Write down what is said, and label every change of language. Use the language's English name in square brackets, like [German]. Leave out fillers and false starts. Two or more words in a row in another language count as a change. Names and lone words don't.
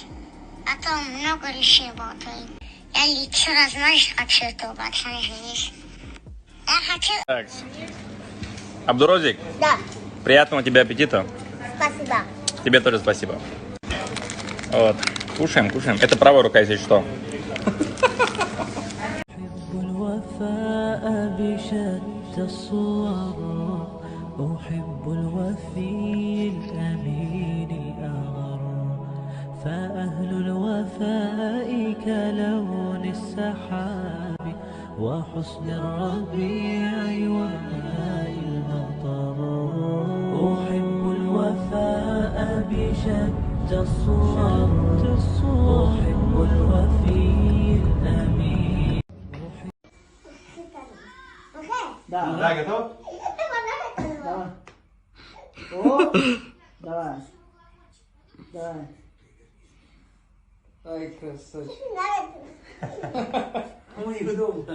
[Russian] А то он много лишнего болтает. Я лицо размажешь хочу, этого пацана женись. Я хочу... Так. Абдуразик, Да, приятного тебе аппетита. спасибо. Тебе тоже спасибо. Вот. Кушаем. Это правая рука, если что. [Arabic] بشتى الصور أحب الوفي الأمين الأغر فأهل الوفاء كلون السحاب وحسن الربيع وماء المطر أحب الوفاء بشتى الصور أحب الوفي الأمين. [Russian] Да. Да, готов? Давай. О, давай. Давай. Ай, красавчик. Ему неудобно.